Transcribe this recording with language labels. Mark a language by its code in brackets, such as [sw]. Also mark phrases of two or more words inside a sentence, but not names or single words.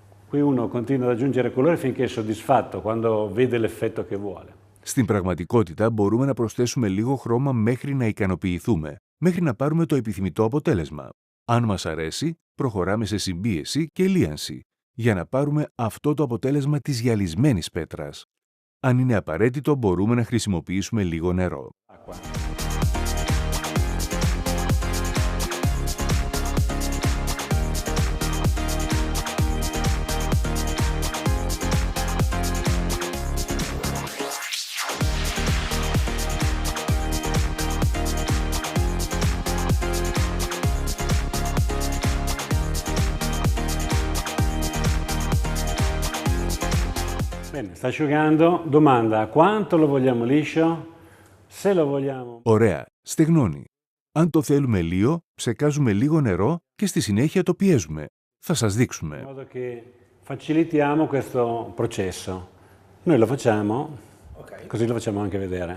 [it] Qui uno continua ad aggiungere colore finché è soddisfatto, quando vede l'effetto che vuole. [el] Στην πραγματικότητα μπορούμε να προσθέσουμε λίγο χρώμα μέχρι να ικανοποιηθούμε, μέχρι να πάρουμε το επιθυμητό αποτέλεσμα. Αν μας αρέσει, προχωράμε σε συμπίεση και λίανση, για να πάρουμε αυτό το αποτέλεσμα της γυαλισμένης πέτρας. Αν είναι απαραίτητο, μπορούμε να χρησιμοποιήσουμε λίγο νερό. [it] Bene, sta asciugando. Domanda, quanto lo vogliamo liscio? Se lo vogliamo... [el] Ωραία, στεγνώνει. Αν το θέλουμε λίγο, ψεκάζουμε λίγο νερό και στη συνέχεια το πιέζουμε. Θα σας [it] In [el] δείξουμε. [it] modo che facilitiamo questo processo. Noi lo facciamo, così lo facciamo anche vedere.